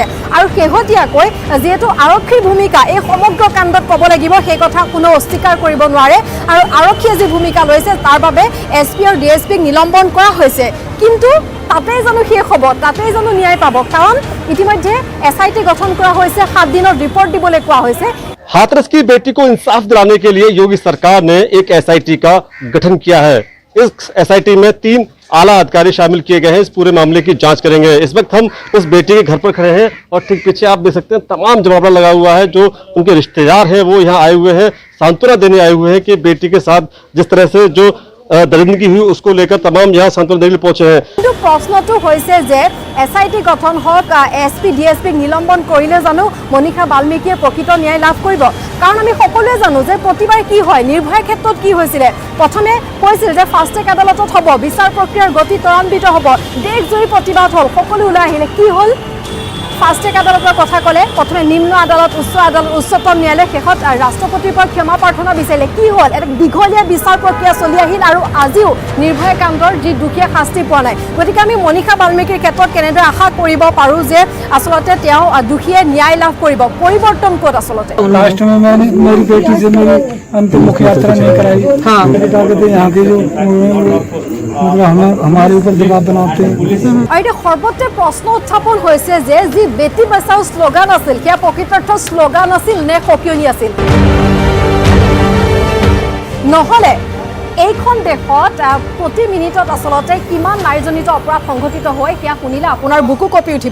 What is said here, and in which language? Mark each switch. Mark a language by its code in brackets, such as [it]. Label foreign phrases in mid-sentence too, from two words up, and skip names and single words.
[as] আৰু শেহতীয়াকৈ যিহেতু আৰক্ষীৰ ভূমিকা এই সমগ্ৰ কাণ্ডত ক'ব লাগিব, সেই কথা কোনো অস্বীকাৰ কৰিব নোৱাৰে, আৰু আৰক্ষীয়ে যি ভূমিকা লৈছে তাৰ বাবে SP আৰু DSPক নিলম্বন কৰা হৈছে। কিন্তু তাতেই জানো শেষ হ'ব, তাতেই জানো ন্যায় পাব? কাৰণ ইতিমধ্যে SIT গঠন কৰা হৈছে, 7 দিনৰ ৰিপৰ্ট দিবলৈ কোৱা হৈছে। [hi] हाथरस की बेटी को इंसाफ दिलाने के लिए योगी सरकार ने एक SIT का गठन किया है। इस SIT में 3 आला अधिकारी शामिल किए गए हैं, इस पूरे मामले की जांच करेंगे। इस वक्त हम उस बेटी के घर पर खड़े हैं, और ठीक पीछे आप देख सकते हैं तमाम जमावड़ा लगा हुआ है। जो उनके रिश्तेदार हैं वो यहाँ आए हुए हैं, सांत्वना देने आए हुए हैं कि बेटी के साथ जिस तरह से जो दरिंदगी हुई उसको लेकर तमाम यहाँ सांत्वना देने पहुंचे हैं। [as] কিন্তু প্ৰশ্নটো হৈছে যে SIT গঠন হওক, SP DSPক নিলম্বন কৰিলে জানো মনীষা বাল্মীকিয়ে প্ৰকৃত ন্যায় লাভ কৰিব? কাৰণ আমি সকলোৱে জানো যে প্ৰতিবাৰ কি হয়, নিৰ্ভয়াৰ ক্ষেত্ৰত কি হৈছিলে, প্ৰথমে কৈছিল যে [en] fast track [as] আদালতত হ'ব, বিচাৰ প্ৰক্ৰিয়াৰ গতি ত্বৰান্বিত হ'ব, দেশজুৰি প্ৰতিবাদ হ'ল, সকলো ওলাই আহিলে, কি হ'ল? [en] fast track [as] আদালতৰ কথা ক'লে, প্ৰথমে নিম্ন আদালত, উচ্চ আদালত, উচ্চতম ন্যায়ালয়, শেষত ৰাষ্ট্ৰপতিৰ পৰা ক্ষমা প্ৰাৰ্থনা বিচাৰিলে। কি হ'ল? এটা দীঘলীয়া বিচাৰ প্ৰক্ৰিয়া চলি আহিল, আৰু আজিও নিৰ্ভয়া কাণ্ডৰ যি দুখীয়া শাস্তি পোৱা নাই। গতিকে আমি মনীষা বাল্মীকিৰ ক্ষেত্ৰত কেনেদৰে আশা কৰিব পাৰোঁ যে আচলতে তেওঁ দোষীয়ে ন্যায় লাভ কৰিব? পৰিৱৰ্তন ক'ত আচলতে? [hi] लास्ट में मैंने मेरी बेटी से मेरी अंतिम मुख्य यात्रा नहीं कराई। हाँ, यहाँ के जो मतलब हमारे ऊपर दबाव बनाते हैं। [as] আৰু এতিয়া সৰ্বত্ৰে প্ৰশ্ন উত্থাপন হৈছে যে যি [hi] बेटी बचाओ [as] শ্লোগান আছিল, সেয়া প্ৰকৃতাৰ্থ শ্লোগান আছিল নে সকিয়নি আছিল? নহ'লে এইখন দেশত প্ৰতি মিনিটত আচলতে কিমান নাৰীজনিত অপৰাধ সংঘটিত হয় সেয়া শুনিলে আপোনাৰ বুকু কঁপি উঠিব।